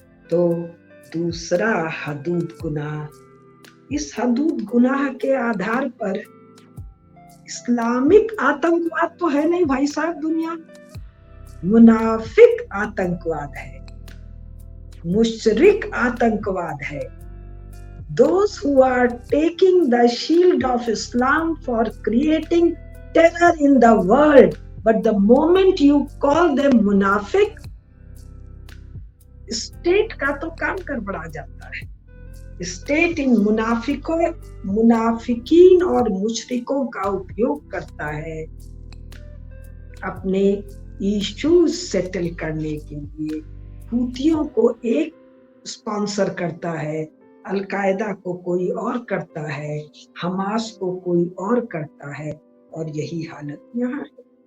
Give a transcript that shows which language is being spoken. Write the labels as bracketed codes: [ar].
[hi] तो दूसरा हदूद गुनाह। इस हदूद गुनाह के आधार पर इस्लामिक आतंकवाद तो है नहीं भाई साहब, दुनिया मुनाफिक आतंकवाद है, मुशरिक आतंकवाद है। [en] Those who are taking the shield of Islam for creating terror in the world, but the moment you call them [hi] मुनाफिक, स्टेट का तो काम गड़बड़ा जाता है। स्टेट इन मुनाफिकीन और मुशरिकों का उपयोग करता है अपने इश्यूज सेटल करने के लिए। हूतियों को एक स्पॉन्सर करता है, अलकायदा को कोई और करता है, हमास को कोई और करता है, और यही हालत यहाँ है।